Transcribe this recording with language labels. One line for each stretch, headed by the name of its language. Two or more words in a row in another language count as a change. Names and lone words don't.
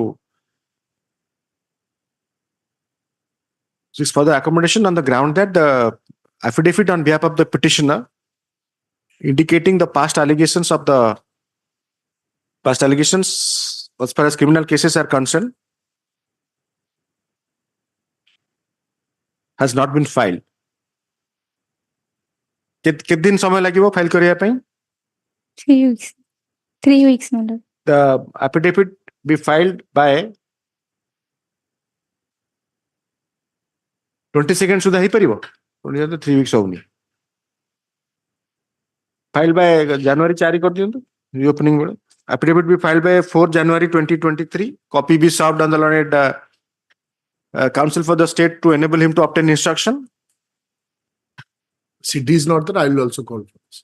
English: on the ground that the affidavit on behalf of the petitioner indicating the past allegations as far as criminal cases are concerned has not been filed.
Odia: କେତେ ଦିନ ସମୟ ଲାଗିବ ଫାଇଲ କରିବା ପାଇଁ?
English: 3 weeks. 3 weeks, my lord. The affidavit be filed by 22nd
Odia: ସୁଦ୍ଧା ହେଇପାରିବ? 3 weeks ହଉନି.
English: Filed by January 4 କରିଦିଅନ୍ତୁ reopening ବେଳେ. Affidavit be filed by 4 January 2023. Copy be served on the learned counsel for the state to enable him to obtain instruction. CD is not there, I will also call for this.